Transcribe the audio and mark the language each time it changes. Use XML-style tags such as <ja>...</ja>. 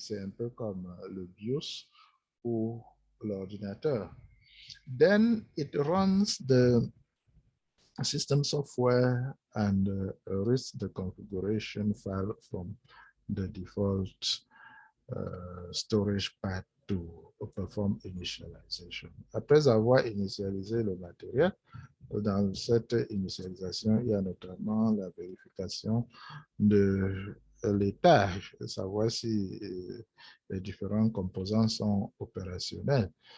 <fr>C'est un peu comme le BIOS ou l'ordinateur.</fr> <en>Then it runs the system software and reads the configuration file from the default storage path to perform initialization.</en> <fr>Après avoir initialisé le matériel, dans cette initialisation, il y a notamment la vérification de l'état, savoir si les différents composants sont opérationnels.</fr>